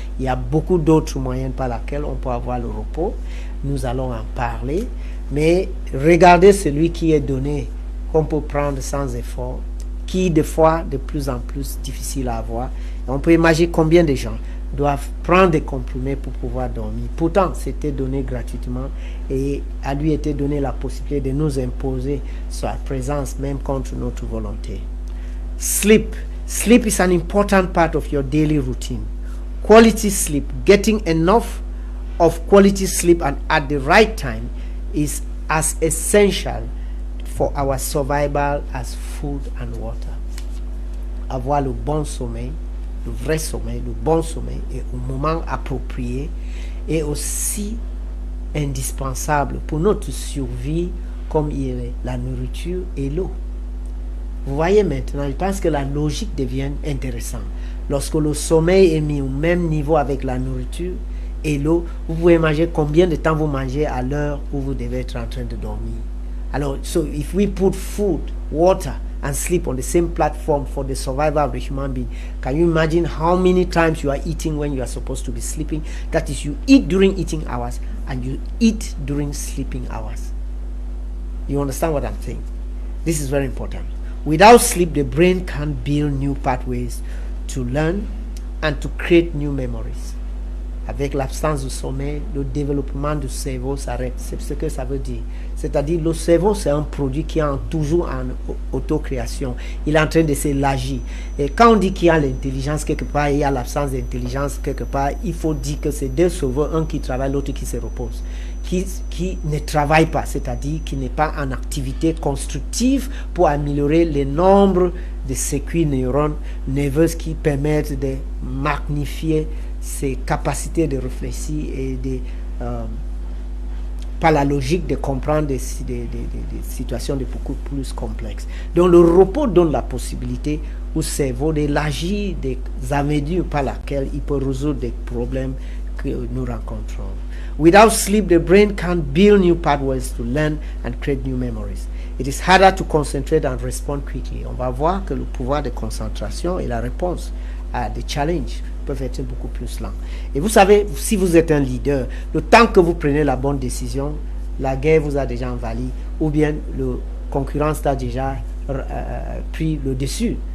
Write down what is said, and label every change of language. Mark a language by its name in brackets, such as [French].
[French] Il y a beaucoup d'autres moyens par lesquels on peut avoir le repos. Nous allons en parler, mais regardez celui qui est donné, qu'on peut prendre sans effort, qui des fois de plus en plus difficile à avoir. Et on peut imaginer combien de gens doivent prendre des comprimés pour pouvoir dormir. Pourtant, c'était donné gratuitement et à lui était donné la possibilité de nous imposer sa présence même contre notre volonté. [English] Sleep. Sleep is an important part of your daily routine. Quality sleep, getting enough of quality sleep and at the right time is as essential for our survival as food and water. [French] Avoir le bon sommeil, le vrai sommeil, le bon sommeil et au moment approprié est aussi indispensable pour notre survie comme il est la nourriture et l'eau. Vous voyez maintenant, je pense que la logique devient intéressante. Lorsque le sommeil est mis au même niveau avec la nourriture et l'eau, vous pouvez imaginer combien de temps vous mangez à l'heure où vous devez être en train de dormir. [English] Alors, so if we put food, water, and sleep on the same platform for the survival of the human being, can you imagine how many times you are eating when you are supposed to be sleeping? That is, you eat during eating hours and you eat during sleeping hours. You understand what I'm saying? This is very important. Without sleep, the brain can't build new pathways to learn and to create new memories. [French] Avec l'absence de sommeil, le développement du cerveau s'arrête. C'est ce que ça veut dire. C'est-à-dire, le cerveau, c'est un produit qui est toujours en autocréation. Il est en train de s'élargir. Et quand on dit qu'il y a l'intelligence quelque part, il y a l'absence d'intelligence quelque part, il faut dire que c'est deux cerveaux, un qui travaille, l'autre qui se repose. Qui ne travaille pas, c'est-à-dire qui n'est pas en activité constructive pour améliorer le nombre de circuits nerveux qui permettent de magnifier ses capacités de réfléchir et de par la logique de comprendre des situations de beaucoup plus complexes. Donc le repos donne la possibilité au cerveau d'élargir des avenues par lesquelles il peut résoudre des problèmes que nous rencontrons. [English] Without sleep, the brain can't build new pathways to learn and create new memories. It is harder to concentrate and respond quickly. [French] On va voir que le pouvoir de concentration et la réponse à des challenges peuvent être beaucoup plus lents. Et vous savez, si vous êtes un leader, le temps que vous prenez la bonne décision, la guerre vous a déjà envahi, ou bien le concurrence a déjà pris le dessus.